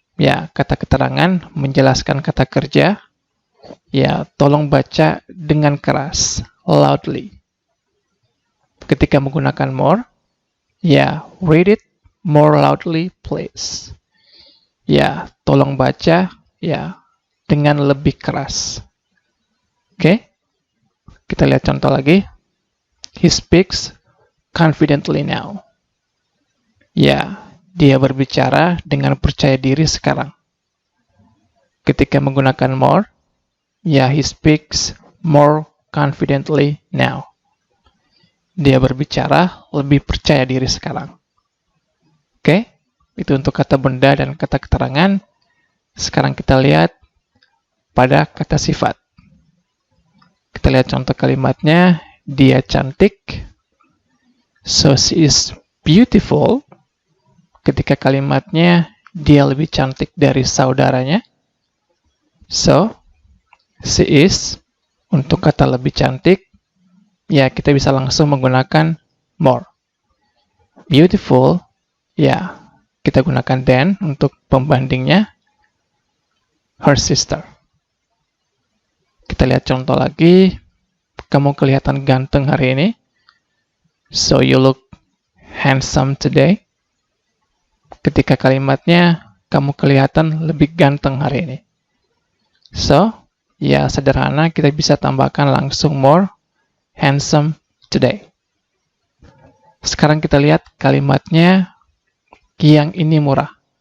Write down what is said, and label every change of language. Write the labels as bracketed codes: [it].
[id] Ya, kata keterangan menjelaskan kata kerja. Ya, tolong baca dengan keras, loudly. Ketika menggunakan [en] more, ya, read it more loudly, please. [id] Ya, tolong baca, ya, dengan lebih keras. Oke? Kita lihat contoh lagi. [en] He speaks confidently now. [id] Ya, dia berbicara dengan percaya diri sekarang. Ketika menggunakan [en] more, ya, he speaks more confidently now. [id] Dia berbicara lebih percaya diri sekarang. Oke, itu untuk kata benda dan kata keterangan. Sekarang kita lihat pada kata sifat. Kita lihat contoh kalimatnya. Dia cantik. [en] So she is beautiful. [id] Ketika kalimatnya dia lebih cantik dari saudaranya. [en] So, she is, [id] untuk kata lebih cantik, ya kita bisa langsung menggunakan more. Beautiful, ya kita gunakan than untuk pembandingnya, [en] her sister. [id] Kita lihat contoh lagi. Kamu kelihatan ganteng hari ini. [en] So you look handsome today. [id] Ketika kalimatnya, kamu kelihatan lebih ganteng hari ini. So, ya sederhana, kita bisa tambahkan langsung [en] more handsome today. [id] Sekarang kita lihat kalimatnya, yang ini murah.